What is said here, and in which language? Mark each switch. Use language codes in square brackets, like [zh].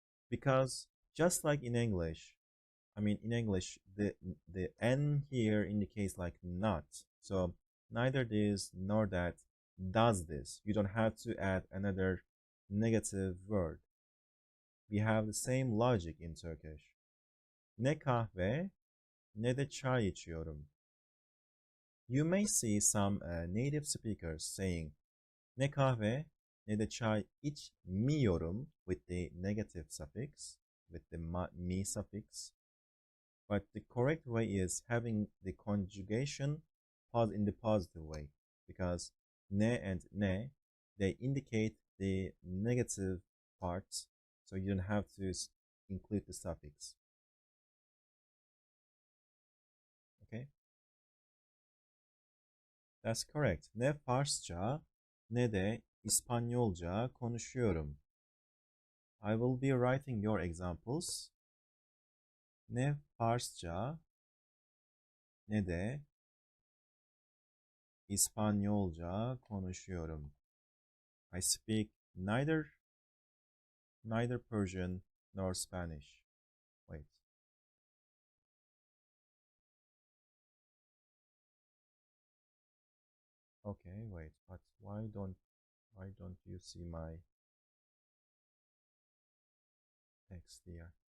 [en] Because just like in English, in English, the N here indicates like not. So neither this nor that does this. You don't have to add another negative word. We have the same logic in Turkish. [tr] Ne kahve ne de çay içiyorum. [en] You may see some native speakers saying [tr] ne kahve ne de çay içmiyorum [en] with the negative suffix, with the mi suffix. But the correct way is having the conjugation in the positive way, because ne and ne, they indicate the negative parts, so you don't have to include the suffix. Okay? That's correct. [tr] Ne Farsça ne de İspanyolca konuşuyorum. [en] I will be writing your examples. [tr] Ne Farsça ne de İspanyolca konuşuyorum. [en] I speak neither Persian nor Spanish. Wait. Okay, wait, but why don't you see my text here?